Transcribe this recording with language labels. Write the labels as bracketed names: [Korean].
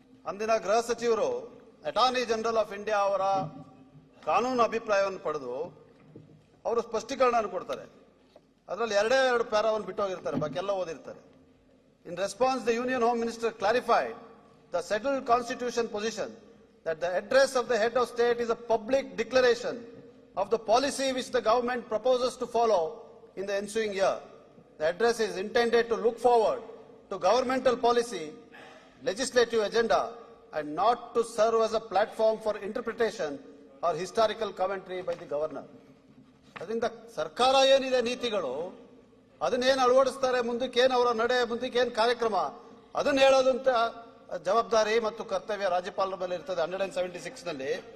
[Kannada] ಅಂದಿನ ಗೃಹ ಸಚಿವರು ಅಟಾರ್ನಿ ಜನರಲ್ ಆಫ್ ಇಂಡಿಯಾ ಅವರ ಕಾನೂನು ಅಭಿಪ್ರಾಯವನ್ನು ಪಡೆದು ಅವರು ಸ್ಪಷ್ಟೀಕರಣ ಕೊಡ್ತಾರೆ. ಅದರಲ್ಲಿ ಎರಡು ಪ್ಯಾರಾವನ್ನು ಬಿಟ್ಟೋಗಿರ್ತಾರೆ, ಬಾಕಿ ಎಲ್ಲ ಓದಿರ್ತಾರೆ. [English] In response the union home minister clarified the settled constitution position that the address of the head of state is a public declaration of the policy which the government proposes to follow in the ensuing year. The address is intended to look forward to governmental policy, legislative agenda, and not to serve as a platform for interpretation or historical commentary by the governor. [Kannada] ಅದರಿಂದ ಸರ್ಕಾರ ಏನಿದೆ ನೀತಿಗಳು ಅದನ್ನೇನು ಅಳವಡಿಸ್ತಾರೆ, ಮುಂದಕ್ಕೇನು ಅವರ ನಡೆ, ಮುಂದಕ್ಕೇನು ಕಾರ್ಯಕ್ರಮ, ಅದನ್ನ ಹೇಳೋದಂತ ಜವಾಬ್ದಾರಿ ಮತ್ತು ಕರ್ತವ್ಯ ರಾಜ್ಯಪಾಲರ ಮೇಲೆ ಇರ್ತದೆ 176 ನಲ್ಲಿ.